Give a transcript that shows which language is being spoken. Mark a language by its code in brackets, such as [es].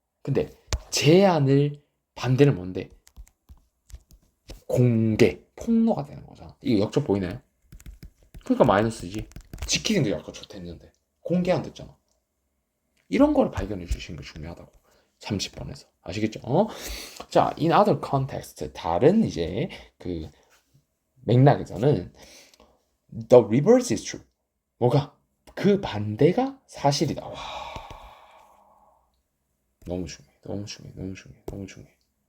[ko] 근데 제한을 반대는 뭔데? 공개, 폭로가 되는 거잖아. 이거 역적 보이나요? 그러니까 마이너스지. 지키는 게 아까 좋댔는데 공개 안 됐잖아. 이런 걸 발견해 주시는 게 중요하다고. 30번에서 아시겠죠? [en] 자, in other context, [ko] 다른 이제 그 맥락에서는 [en] the reverse is true. [ko] 뭐가? 그 반대가 사실이다. 와, 너무 중요해, 너무 중요해, 너무 중요해, 너무 중요해.